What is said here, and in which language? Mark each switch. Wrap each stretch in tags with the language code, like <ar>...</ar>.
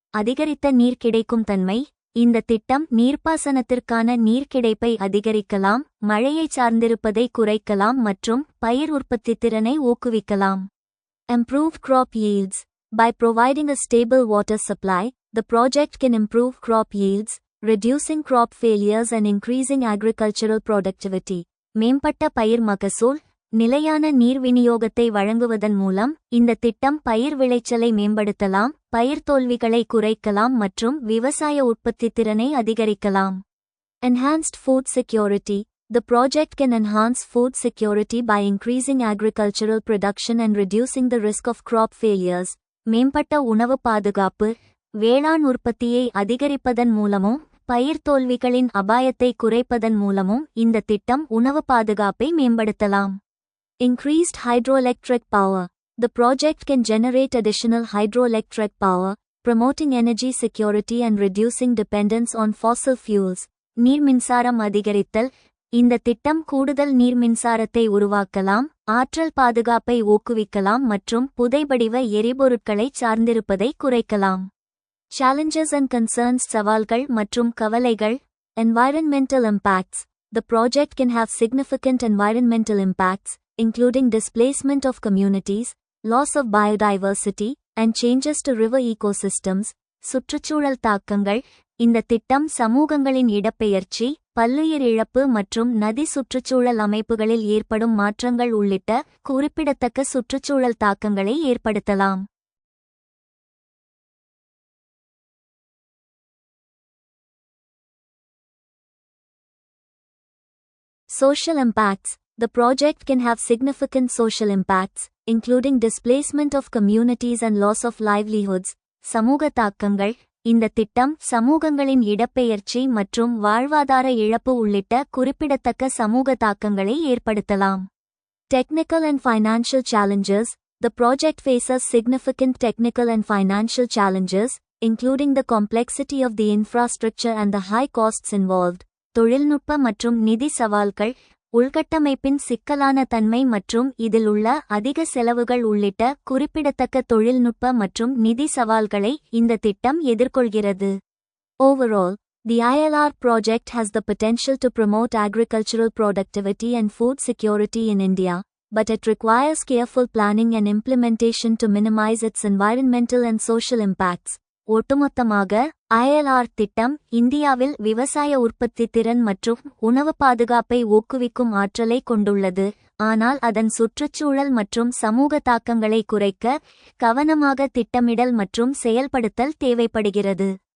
<ta>அதிகரித்த நீர் கிடைக்கும் தன்மை. இந்த திட்டம் நீர்ப்பாசனத்திற்கான நீர் கிடைப்பை அதிகரிக்கலாம், மழையை சார்ந்திருப்பதை குறைக்கலாம் மற்றும் பயிர் உற்பத்தித்திறனை ஊக்குவிக்கலாம்.</ta> <en>Improved crop yields. By providing a stable water supply, the project can improve crop yields, reducing crop failures and increasing agricultural productivity.</en> <ta>மேம்பட்ட பயிர் மகசூல். நிலையான நீர் விநியோகத்தை வழங்குவதன் மூலம் இந்த திட்டம் பயிர் விளைச்சலை மேம்படுத்தலாம், பயிர் தோல்விகளை குறைக்கலாம் மற்றும் விவசாய உற்பத்தித்திறனை அதிகரிக்கலாம்.</ta> <en>Enhanced food security. The project can enhance food security by increasing agricultural production and reducing the risk of crop failures.</en> <ta>மேம்பட்ட உணவு பாதுகாப்பு. வேளாண் உற்பத்தியை அதிகரிப்பதன் மூலமும் பயிர் தோல்விகளின் அபாயத்தை குறைப்பதன் மூலமும் இந்த திட்டம் உணவு பாதுகாப்பை மேம்படுத்தலாம்.</ta> <en>Increased hydroelectric power. The project can generate additional hydroelectric power, promoting energy security and reducing dependence on fossil fuels.</en> <ta>நீர் மின்சாரம் அதிகரித்தல். இந்த திட்டம் கூடுதல் நீர் மின்சாரத்தை உருவாக்கலாம், ஆற்றல் பாதுகாப்பை ஊக்குவிக்கலாம் மற்றும் புதைபடிவ எரிபொருட்களை சார்ந்திருப்பதை குறைக்கலாம்.</ta> <en>Challenges and concerns.</en> <ta>சவால்கள் மற்றும் கவலைகள்.</ta> <en>Environmental impacts. The project can have significant environmental impacts, including displacement of communities, loss of biodiversity, and changes to river ecosystems.</en> <ta>சுற்றுச்சூழல் தாக்கங்கள். இந்த திட்டம் சமூகங்களின் இடப்பெயர்ச்சி, பல்லுயிர் இழப்பு மற்றும் நதி சுற்றுச்சூழல் அமைப்புகளில் ஏற்படும் மாற்றங்கள் உள்ளிட்ட குறிப்பிடத்தக்க சுற்றுச்சூழல் தாக்கங்களை ஏற்படுத்தலாம்.</ta> <en>Social impacts. The project can have significant social impacts, including displacement of communities and loss of livelihoods.</en> <ta>சமூக தாக்கங்கள். இந்த திட்டம் சமூகங்களின் இடப்பெயர்ச்சி மற்றும் வாழ்வாதார இழப்பு உள்ளிட்ட குறிப்பிடத்தக்க சமூக தாக்கங்களை ஏற்படுத்தலாம்.</ta> <en>Technical and financial challenges. The project faces significant technical and financial challenges, including the complexity of the infrastructure and the high costs involved.</en> <ta>தொழில்நுட்ப மற்றும் நிதி சவால்கள், உள்கட்டமைப்பின் சிக்கலான தன்மை மற்றும் இதில் உள்ள அதிக செலவுகள் உள்ளிட்ட குறிப்பிடத்தக்க தொழில்நுட்ப மற்றும் நிதி சவால்களை இந்த திட்டம் எதிர்கொள்கிறது.</ta> <en>Overall, the ILR project has the potential to promote agricultural productivity and food security in India, but it requires careful planning and implementation to minimize its environmental and social impacts.</en> <ta>ஒட்டுமொத்தமாக ILR திட்டம் இந்தியாவில் விவசாய உற்பத்தி திறன் மற்றும் உணவு பாதுகாப்பை ஊக்குவிக்கும் ஆற்றலை கொண்டுள்ளது, ஆனால் அதன் சுற்றுச்சூழல் மற்றும் சமூக தாக்கங்களை குறைக்க கவனமாக திட்டமிடல் மற்றும் செயல்படுத்தல் தேவைப்படுகிறது.</ta>